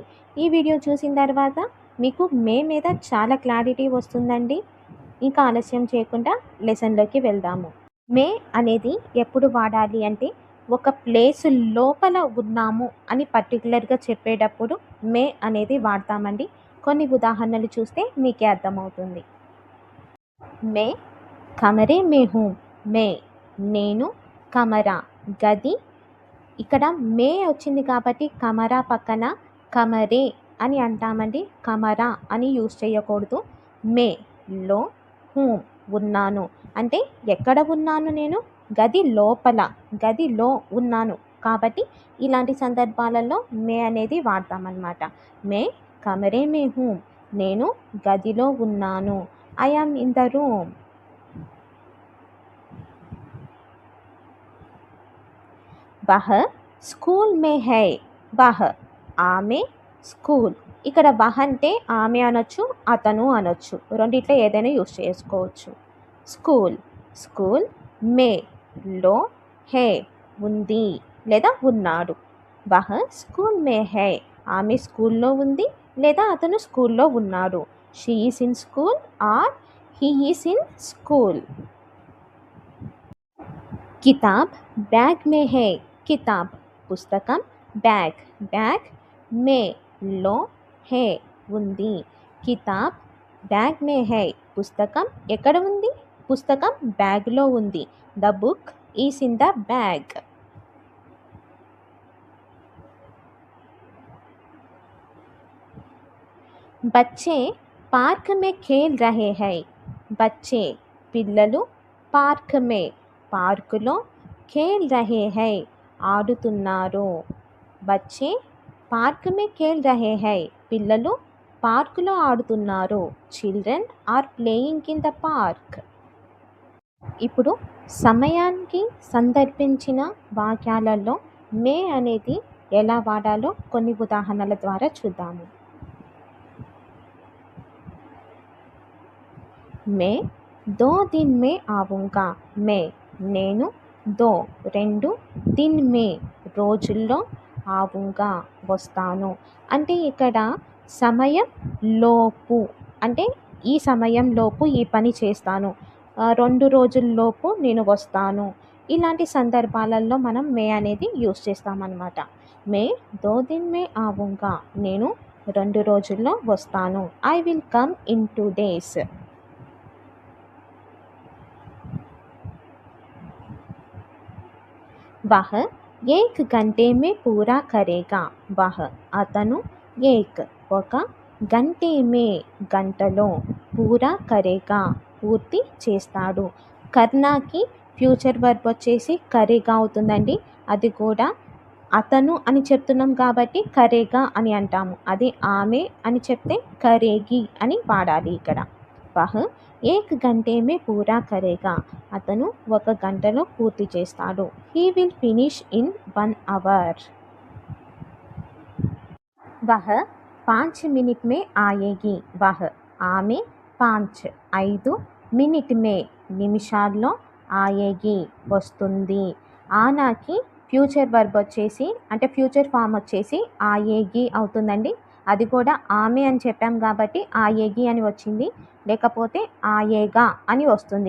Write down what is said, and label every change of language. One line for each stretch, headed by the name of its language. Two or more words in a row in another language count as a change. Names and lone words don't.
Telugu: ఈ వీడియో చూసిన తర్వాత మీకు మే మీద చాలా క్లారిటీ వస్తుందండి. ఇంకా ఆలస్యం చేయకుండా లెసన్లోకి వెళ్దాము. మే అనేది ఎప్పుడు వాడాలి అంటే, ఒక ప్లేస్ లోపల ఉన్నాము అని పర్టికులర్గా చెప్పేటప్పుడు మే అనేది వాడతామండి. కొన్ని ఉదాహరణలు చూస్తే మీకే అర్థమవుతుంది.
Hindi: मैं कमरे में हूँ, మే నేను, కమరా గది.
Telugu: ఇక్కడ మే వచ్చింది కాబట్టి కమరా పక్కన కమరే అని అంటామండి. కమరా అని యూజ్ చేయకూడదు. మే లో హూమ్ ఉన్నాను అంటే ఎక్కడ ఉన్నాను, నేను గది లోపల, గదిలో ఉన్నాను. కాబట్టి ఇలాంటి సందర్భాలలో మే అనేది వాడతామన్నమాట.
Hindi: मैं कमरे में हूँ,
Telugu: నేను గదిలో ఉన్నాను.
English: I am in the room.
Hindi: वह स्कूल में है, वह ఆమె స్కూల్.
Telugu: ఇక్కడ వహ అంటే ఆమె అనొచ్చు, అతను అనొచ్చు, రెండిట్లో ఏదైనా యూజ్ చేసుకోవచ్చు. స్కూల్,
Hindi: स्कूल में
Telugu: లో హే ఉంది లేదా ఉన్నాడు.
Hindi: वह स्कूल में है,
Telugu: ఆమె స్కూల్లో ఉంది లేదా అతను స్కూల్లో ఉన్నాడు.
English: She is in school or he is in school.
Hindi: किताब बैग में है, కితాబ్ పుస్తకం, బ్యాగ్ బ్యాగ్, మే లో హే ఉంది. किताब बैग में है,
Telugu: పుస్తకం ఎక్కడ ఉంది, పుస్తకం బ్యాగ్లో ఉంది.
English: The book is in the bag.
Hindi: बच्चे पार्क में खेल रहे हैं, बच्चे పిల్లలు, पार्क में పార్కులో, खेल रहे हैं ఆడుతున్నారు. बच्चे पार्क में खेल रहे हैं,
Telugu: పిల్లలు పార్కులో ఆడుతున్నారు.
English: Children are playing in the park.
Telugu: ఇప్పుడు సమయానికి సందర్భించిన వాక్యాలలో మే అనేది ఎలా వాడాలో కొన్ని ఉదాహరణల ద్వారా చూద్దాము.
Hindi: मैं दो दिन में आऊँगा, मैं నేను, దో రెండు, दिन में రోజుల్లో, ఆవుంగా వస్తాను.
Telugu: అంటే ఇక్కడ సమయం లోపు అంటే ఈ సమయం లోపు ఈ పని చేస్తాను, 2 రోజుల్లోపు నేను వస్తాను. ఇలాంటి సందర్భాలలో మనం మే అనేది యూస్ చేస్తామన్నమాట.
Hindi: मैं दो दिन में आऊँगा,
Telugu: నేను 2 రోజుల్లో వస్తాను.
English: I will come in 2 days.
Hindi: वह एक घंटे में पूरा करेगा, वह అతను, ఏక్ ఒక, घंटे में గంటలో, पूरा करेगा పూర్తి చేస్తాడు.
Telugu: కర్నాకి
English: future verb
Telugu: వచ్చేసి కరేగా అవుతుందండి. అది కూడా అతను అని చెప్తున్నాం కాబట్టి కరేగా అని అంటాము. అది ఆమె అని చెప్తే కరేగి అని వాడాలి ఇక్కడ.
Hindi: वह एक घंटे में पूरा करेगा,
Telugu: అతను 1 గంటలో పూర్తి చేస్తాడు.
English: He will finish in 1 hour.
Hindi: वह 5 मिनट में आएगी, वह ఆమె 5 मिनट में నిమిషాల్లో, ఆయేగి వస్తుంది.
Telugu: ఆనాకి
English: future verb
Telugu: వచ్చేసి అంటే
English: future form
Telugu: వచ్చేసి ఆయేగి అవుతుందండి. అది కూడా ఆమె అని చెప్పాం కాబట్టి ఆయేగి అని వచ్చింది, లేకపోతే ఆయేగా అని వస్తుంది.